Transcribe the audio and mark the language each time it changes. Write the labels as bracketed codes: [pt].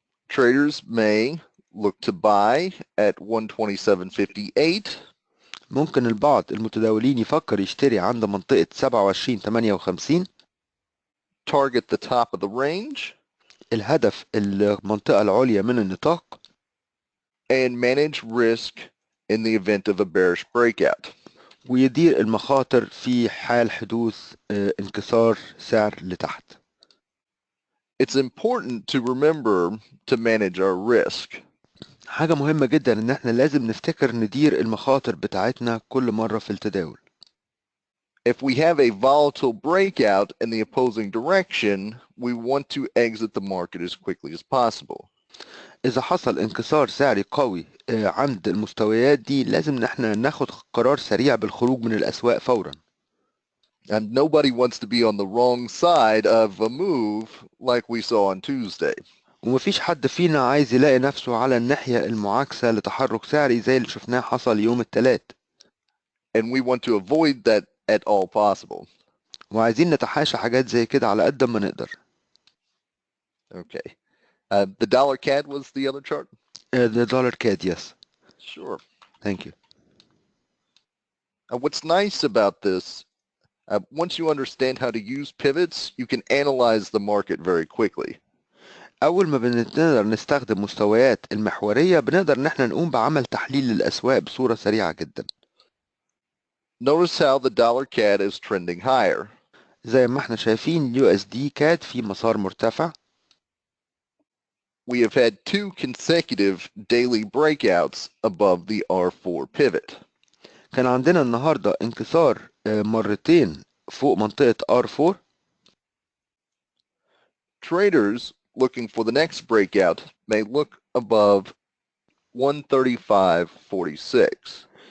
[en] Traders may look to buy at 127.58. [ar] ممكن البعض المتداولين يفكر يشتري عند منطقة 27.58. [en] Target the top of the range. [ar] الهدف المنطقة العليا من النطاق. [en] And manage risk in the event of a bearish breakout. [ar] ويدير المخاطر في حال حدوث انكسار سعر لتحت. [en] It's important to remember to manage our risk. [ar] حاجة مهمة جدا ان احنا لازم نفتكر ندير المخاطر بتاعتنا كل مرة في التداول. [en] If we have a volatile breakout in the opposing direction, we want to exit the market as quickly as possible. [ar] إذا حصل انكسار سعري قوي عند المستويات دي لازم إن احنا ناخد قرار سريع بالخروج من الأسواق فورا. [en] And nobody wants to be on the wrong side of a move like we saw on Tuesday. [ar] ومفيش حد فينا عايز يلاقي نفسه على الناحية المعاكسة لتحرك سعري زي اللي شفناه حصل يوم الثلاث. [en] And we want to avoid that at all possible. [ar] وعايزين نتحاشى حاجات زي كده على قد ما نقدر. [en] Okay. The dollar CAD was the other chart? The dollar CAD, yes. Sure. Thank you. What's nice about this, once you understand how to use pivots, you can analyze the market very quickly. [ar] أول ما بنقدر نستخدم مستويات المحورية بنقدر إن احنا نقوم بعمل تحليل للأسواق بصورة سريعة جدا. [en] Notice how the dollar CAD is trending higher. [ar] زي ما احنا شايفين USD CAD في مسار مرتفع. [en] We have had 2 consecutive daily breakouts above the R4 pivot. [ar] كان عندنا النهاردة انكسار مرتين فوق منطقة R4. [en] Traders looking for the next breakout may look above 135.46.